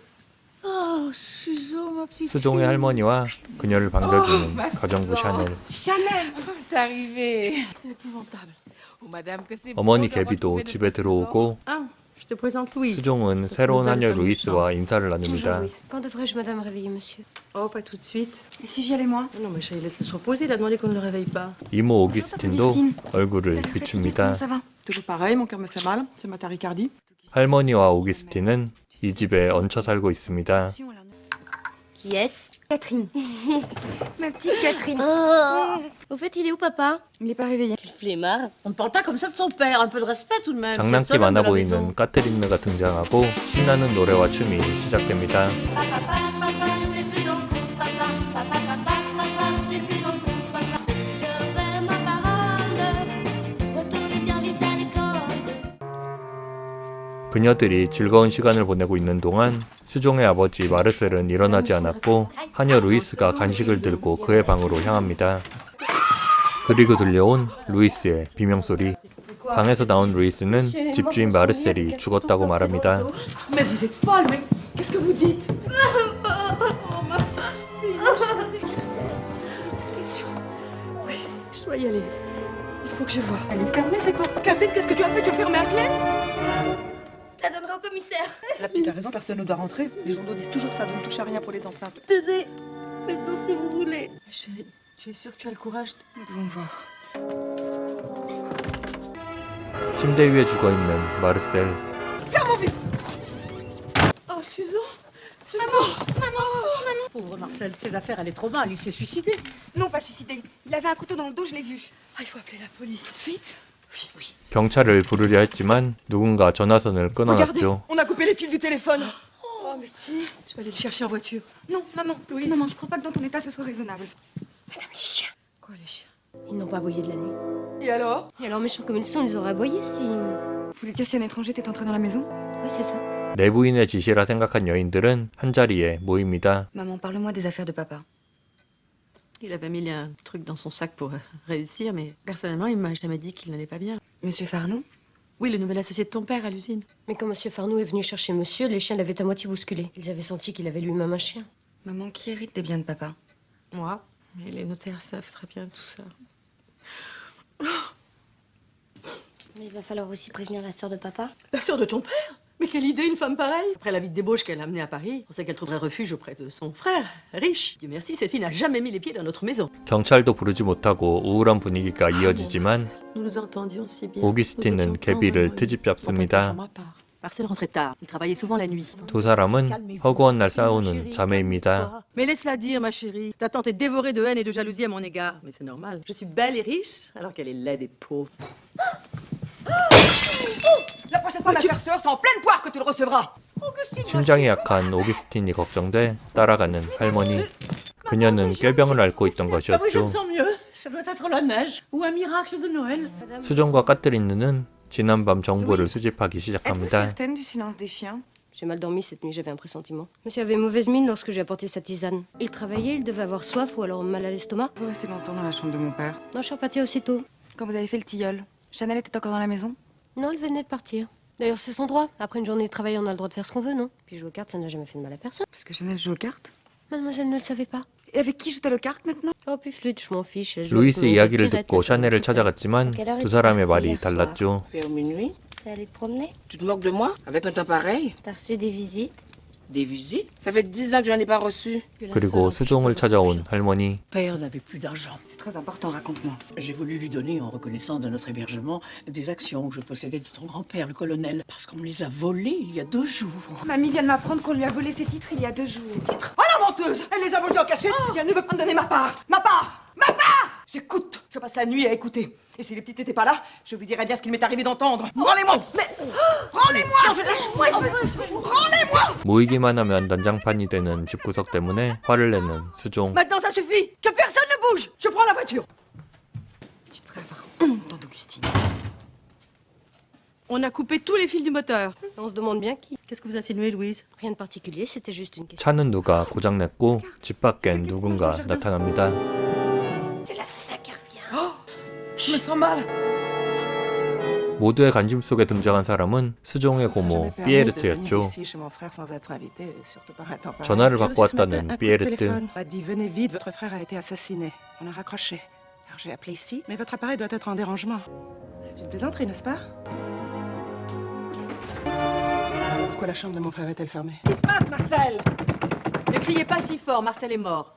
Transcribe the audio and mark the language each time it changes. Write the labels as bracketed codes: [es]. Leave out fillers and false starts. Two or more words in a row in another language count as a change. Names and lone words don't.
[ko] 수종의 할머니와 그녀를 반겨주는 가정부 샤넬. 어머니 개비도 집에 들어오고 수종은 새로운 하녀 루이스와 인사를 나눕니다. [fr] Quand devrais-je madame réveiller monsieur? Oh, pas tout de suite. Et si j'y allais moi? Non, mais chérie, laisse-le se reposer, il a demandé qu'on ne le réveille pas. [ko] 이모 오기스틴도 얼굴을 [fr] Comment [ko] 비춥니다. [fr] ça va? Toujours pareil, mon cœur me fait mal, c'est ma tachycardie. [ko] 할머니와 오기스틴은 이 집에 얹혀 살고 있습니다. [fr] Qui est-ce? Catherine. Ma petite Catherine. Au fait, il est où papa? Il n'est pas réveillé. Quel flemmard. On ne parle pas comme ça de son père, un peu de respect tout de même. [ko] 장난기 많아 보이는 까테린느가 등장하고 신나는 노래와 춤이 시작됩니다. 그녀들이 즐거운 시간을 보내고 있는 동안 수종의 아버지 마르셀은 일어나지 않았고 하녀 루이스가 간식을 들고 그의 방으로 향합니다. 그리고 들려온 루이스의 비명소리. 방에서 나온 루이스는 집주인 마르셀이 죽었다고 말합니다. [fr] Mais vous êtes folle, mais qu'est-ce que vous dites? Oh, ma fille, ma chérie. T'es sûre? Oui, je dois y aller. Il faut que je voie. Elle est fermée, c'est quoi? Catherine, qu'est-ce que tu as fait? Tu as fermé à clé? Je la donnerai au commissaire. La petite a raison, personne ne doit rentrer. Les journaux disent toujours ça, donc ne touche à rien pour les empreintes. Tenez, faites ce que vous voulez. Chérie, tu es sûre que tu as le courage? Nous devons voir. [ko] 침대 위에 죽어있는 마르셀. [fr] Oh, Susan! Maman! Pauvre Marcel, ses affaires, elle est trop mal, il s'est suicidé. Non, pas suicidé. Il avait un couteau dans le dos, je l'ai vu. Ah, il faut appeler la police tout de suite. Oui. [ko] 경찰을 부르려 했지만 누군가 전화선을 [fr] Regardez, [ko] 끊어놨죠. [fr] on a coupé les fils du téléphone. Oh, mais si. Je vais aller le chercher en voiture. Non, maman, Louise. maman, je crois pas que dans ton état ce soit raisonnable. Madame, les chiens. Quoi, les chiens? Ils n'ont pas aboyé de la nuit. Et alors? Et alors, méchants comme ils sont, ils les auraient aboyés si... Vous voulez dire si un étranger était entré dans la maison? Oui, c'est ça. [ko] 내부인의 지시라 생각한 여인들은 한자리에 모입니다. [fr] Maman, parle-moi des affaires de papa. Il avait mis un truc dans son sac pour réussir, mais personnellement, il m'a jamais dit qu'il n'allait pas bien. Monsieur Farnou? Oui, le nouvel associé de ton père à l'usine. Mais quand monsieur Farnou est venu chercher monsieur, les chiens l'avaient à moitié bousculé. Ils avaient senti qu'il avait lui-même un chien. Maman, qui hérite des biens de papa? Moi. Et les notaires savent très bien tout ça. Mais il va falloir aussi prévenir la sœur de papa. La sœur de ton père? Mais quelle idée, une femme pareille! Après la vie de débauche qu'elle a amenée à Paris, on sait qu'elle trouverait refuge auprès de son frère, riche. Dieu merci, cette fille n'a jamais mis les pieds dans notre maison. [ko] 경찰도 부르지 못하고 우울한 분위기가 이어지지만 [fr] Nous nous entendions si bien. [ko] 오기스틴은 개비를 트집 잡습니다. [fr] Marcel rentrait tard. Il travaillait souvent la nuit. [ko] 두 사람은 허구한 날 싸우는 자매입니다. [fr] Mais laisse-la dire, ma chérie. Ta tante est dévorée de haine et de jalousie à mon égard. Mais c'est normal. Je suis belle et riche, alors qu'elle est laide et pauvre. La prochaine fois, ma chère sœur, c'est en pleine poire que tu le recevras. [ko] 심장이 약한 오기스틴이 걱정돼 따라가는 할머니. 그녀는 꾀병을 앓고 있던 [fr] Ah oui, je [ko] 것이었죠. [fr] me sens mieux. Ça doit être la neige ou un miracle de Noël. [ko] 수종과 까뜨리느는 지난밤 정보를 수집하기 [fr] Êtes-vous [ko] 시작합니다. [fr] certaine du silence des chiens? J'ai mal dormi cette nuit, j'avais un pressentiment. Monsieur avait mauvaise mine lorsque j'ai apporté sa tisane. Il travaillait, il devait avoir soif ou alors mal à l'estomac. Vous restez longtemps dans la chambre de mon père. Non, je suis repartie aussitôt. Quand vous avez fait le tilleul, Chanel était encore dans la maison? Non, elle venait de partir. D'ailleurs, c'est son droit. Après une journée de travail, on a le droit de faire ce qu'on veut, non? Puis jouer aux cartes, ça n'a jamais fait de mal à personne. Parce que Chanel joue aux cartes? Mademoiselle ne le savait pas. Et avec qui joue-t-elle aux cartes maintenant? Oh, puis flûte, je m'en fiche. elle joue avec [ko] 루이스 [fr] mon [ko] 이야기를 [fr] pirate, [ko] 듣고 [fr] elle s'en [ko] 샤넬을 [fr] fout. [ko] 찾아갔지만 두 사람의 말이 달랐죠. [fr] Vers minuit, T'es allé te promener? tu te moques de moi avec un temps pareil? T'as reçu des visites? Des visites? Ça fait 10 ans que j'en ai pas reçu. [ko] 그리고 수종을 찾아온 할머니. [fr] Père n'avait plus d'argent. C'est très important, raconte-moi. J'ai voulu lui donner, en reconnaissance de notre hébergement, des actions que je possédais de ton grand-père, le colonel, parce qu'on me les a volées il y a 2 jours. Mamie vient de m'apprendre qu'on lui a volé ses titres il y a 2 jours. Oh la menteuse! Elle les a volés en cachette et elle ne veut pas me donner ma part! Ma part! Ma part! J'écoute! Je passe la nuit à écouter. Et si les petites n'étaient pas là, je vous dirais bien ce qu'il m'est arrivé d'entendre. Rendez-moi! Mais... Rendez-moi! Lâche-moi! Rendez-moi! [ko] 모이기만 하면 난장판이 되는 집구석 때문에 화를 내는 수종. [fr] Maintenant ça suffit! Que personne ne bouge! Je prends la voiture! Tu devrais avoir honte, tante Augustine. On a coupé tous les fils du moteur. On se demande bien qui. Qu'est-ce que vous insinuez, Louise? Rien de particulier, c'était juste une question. [ko] 차는 누가 고장냈고 집 밖엔 누군가 나타납니다. [fr] C'est l'assassin qui revient. Je me sens mal. [ko] 모두의 관심 속에 등장한 사람은 수종의 고모 피에르트였죠. 전화를 받고 왔다는 피에르트. [fr] A dit venez vite, votre frère a été assassiné. On a raccroché. Alors j'ai appelé ici, mais votre appareil doit être en dérangement. C'est une plaisanterie, n'est-ce pas? Pourquoi la chambre de mon frère est-elle fermée? Qu'est-ce qui se passe, Marcel? Ne criez pas si fort, Marcel est mort.